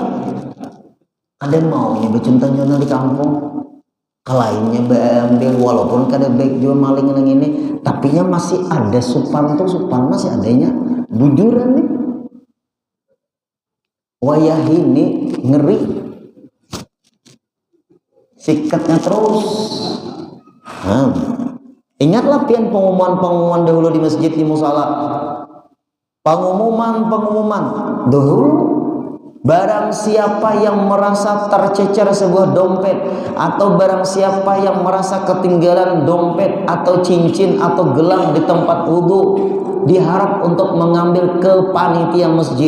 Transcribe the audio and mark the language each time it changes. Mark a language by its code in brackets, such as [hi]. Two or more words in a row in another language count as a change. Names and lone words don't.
[bjn] Ada maunya becuntan di kampung kelainnya bambil walaupun kada baik juga maling yang ini tapi nya masih ada supan masih adanya bujuran nih. Wayah ini ngeri sikatnya terus. Ingatlah pian pengumuman dahulu di masjid di musala. [id] Pengumuman dahulu barang siapa yang merasa tercecer sebuah dompet atau barang siapa yang merasa ketinggalan dompet atau cincin atau gelang di tempat wudhu diharap untuk mengambil ke panitia masjid.